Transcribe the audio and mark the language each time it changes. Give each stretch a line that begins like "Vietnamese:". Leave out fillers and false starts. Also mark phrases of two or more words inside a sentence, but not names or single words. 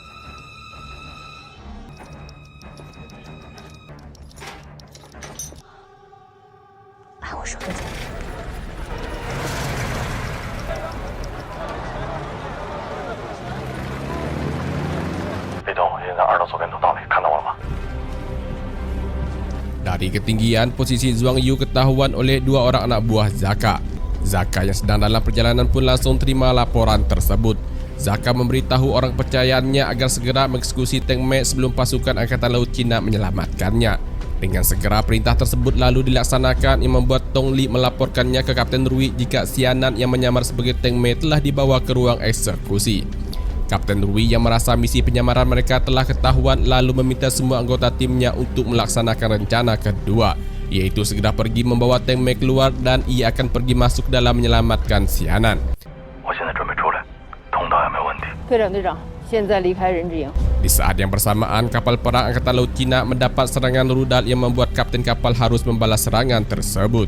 Chinese: 按我说的做。吕东，现在2楼左边头到了，看到我了吗？
Indonesian: Dari ketinggian, posisi Zhuang Yu ketahuan oleh 2 orang anak buah Zaka. Zaka yang sedang dalam perjalanan pun langsung terima laporan tersebut. Zaka memberitahu orang percayaannya agar segera mengeksekusi Teng Me sebelum pasukan Angkatan Laut Cina menyelamatkannya. Dengan segera perintah tersebut lalu dilaksanakan yang membuat Tong Li melaporkannya ke Kapten Rui jika Xianan yang menyamar sebagai Teng Me telah dibawa ke ruang eksekusi. Kapten Rui yang merasa misi penyamaran mereka telah ketahuan lalu meminta semua anggota timnya untuk melaksanakan rencana kedua, yaitu segera pergi membawa Teng Me keluar dan ia akan pergi masuk dalam menyelamatkan Xianan.
Chinese: 我现在准备出来，通道有没有问题？队长，现在离开人质营。
Indonesian: Di saat yang bersamaan, kapal perang Angkatan Laut Cina mendapat serangan rudal yang membuat kapten kapal harus membalas serangan tersebut.